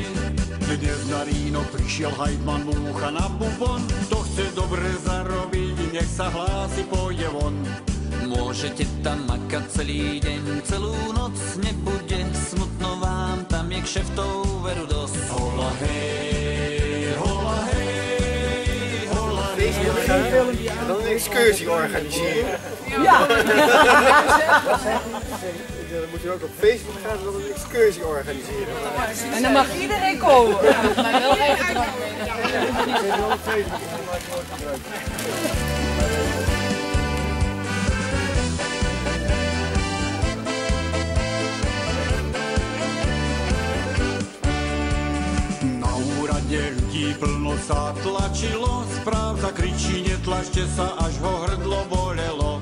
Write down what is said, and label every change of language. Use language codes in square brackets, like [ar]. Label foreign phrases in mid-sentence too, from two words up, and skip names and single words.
[sk] Dnes na Ríno prišiel hajtman Múcha na bubon, to chce dobre zarobiť, nech sa hlási, pôjde von. Môžete tam makať celý deň, celú noc, nebude smutno vám, tam je kšeftov veru dosť. Hola hej, hola hej, hola hej. [nl] En dan een excursie organiseren. Ja! Dan moet je ook op Facebook gaan en dan een excursie organiseren. En dan mag iedereen komen. Maar wel even drank [sk] Ľudí plno sa tlačilo, správca kričí, netlačte sa, až ho hrdlo bolelo.